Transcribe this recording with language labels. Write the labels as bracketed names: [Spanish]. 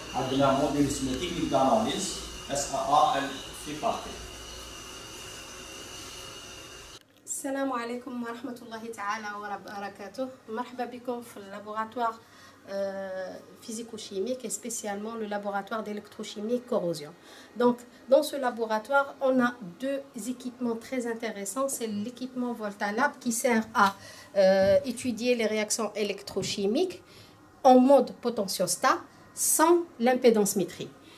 [French] Avec un modèle technique d'analyse, SAA, elle fait partie. [Arabic] السلام عليكم ورحمة الله تعالى وبركاته. مرحبا بكم في اللابوراتوار [French] physico-chimique et spécialement le laboratoire d'électrochimie corrosion. Donc dans ce laboratoire on a deux équipements très intéressants. C'est l'équipement Voltalab qui sert à étudier les réactions électrochimiques en mode potentiostat sans l'impédance-métrie.